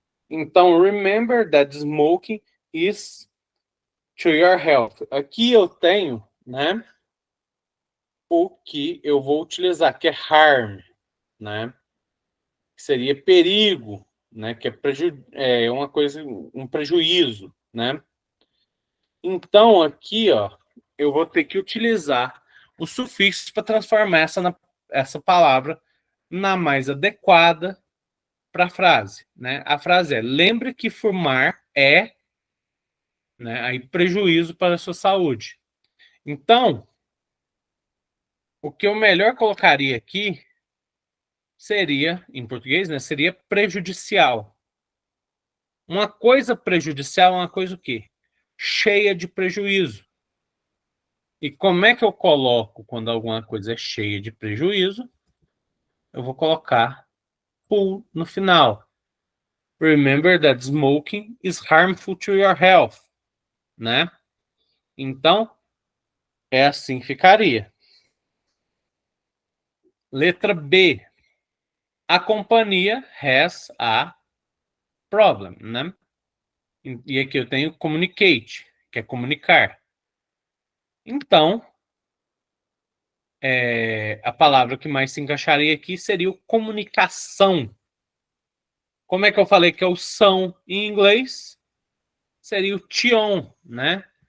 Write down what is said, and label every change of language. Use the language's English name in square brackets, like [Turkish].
[English] Então, remember that smoking is to your health. [Portuguese] Aqui eu tenho, né, o que eu vou utilizar, que é harm, né? Que seria perigo, né? Que é uma coisa, um prejuízo, né? Então, aqui, ó, eu vou ter que utilizar o sufixo para transformar essa palavra na mais adequada para a frase, né? A frase é: lembre que fumar é, né, aí prejuízo para a sua saúde. Então, o que eu melhor colocaria aqui seria, em português, né, seria prejudicial. Uma coisa prejudicial é uma coisa o quê? Cheia de prejuízo. E como é que eu coloco quando alguma coisa é cheia de prejuízo? Eu vou colocar full no final. [English] Remember that smoking is harmful to your health, né? [Portuguese] Então, é assim que ficaria. Letra B. A companhia [English] has a problem, [Portuguese] né? E aqui eu tenho communicate, que é comunicar. Então, a palavra que mais se encaixaria aqui seria o comunicação. Como é que eu falei que é o são em inglês? Seria o tion, né?